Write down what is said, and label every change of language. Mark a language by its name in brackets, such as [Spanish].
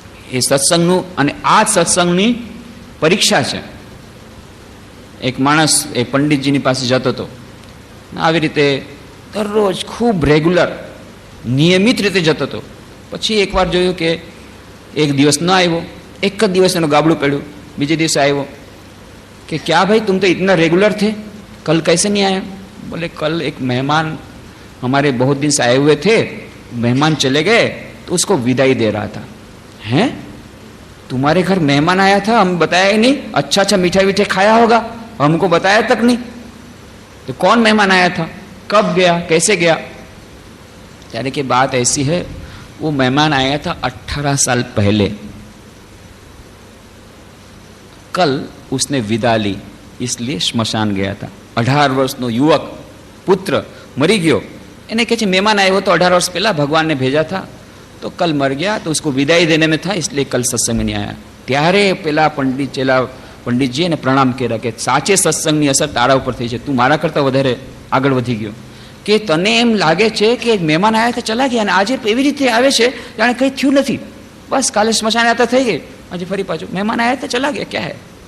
[Gujarati] એ સત્સંગનું અને આ સત્સંગની પરીક્ષા છે. એક માણસ એ પંડિતજીની પાસે જતો હતો, આવી રીતે દરરોજ ખૂબ રેગ્યુલર નિયમિત રીતે જતો હતો. પછી એકવાર જોયું કે એક દિવસ ન આવ્યો, એક જ દિવસ એનું ગાબડું પડ્યું. बीजे दिवस आयो [Hindi] कि क्या भाई तुम तो इतना रेगुलर थे, कल कैसे नहीं आए? बोले कल एक मेहमान हमारे बहुत दिन से आए हुए थे, मेहमान चले गए तो उसको विदाई दे रहा था. हैं तुम्हारे घर मेहमान आया था, हम बताया ही नहीं? अच्छा अच्छा मिठाई विठाई खाया होगा, हमको बताया तक नहीं. तो कौन मेहमान आया था, कब गया, कैसे गया? यानी कि बात ऐसी है, वो मेहमान आया था 18 साल पहले, कल उसने विदा ली इसलिए स्मशान गया था. [Gujarati] 18 वर्षનો યુવક પુત્ર મરી ગયો, એને કહે છે મહેમાન આવ્યો તો [Hindi] 18 वर्ष पहला भगवान ने भेजा था, तो कल मर गया, तो उसको विदाई देने में था इसलिए कल सत्संग में नहीं आया. [Gujarati] ત્યારે પેલા પંડિતજી એને પ્રણામ કર્યા કે સાચે સત્સંગની અસર તારા ઉપર થઈ છે, તું મારા કરતાં વધારે આગળ વધી ગયો. કે તને એમ લાગે છે કે મહેમાન આવ્યા તો ચલા ગયા, અને આજે એવી રીતે આવે છે જાણે કંઈ થયું નથી, બસ કાલે સ્મશાન યાત્રા થઈ ગઈ, આજે ફરી પાછું મહેમાન આવ્યા તો ચલા ગયા, ક્યાં હે?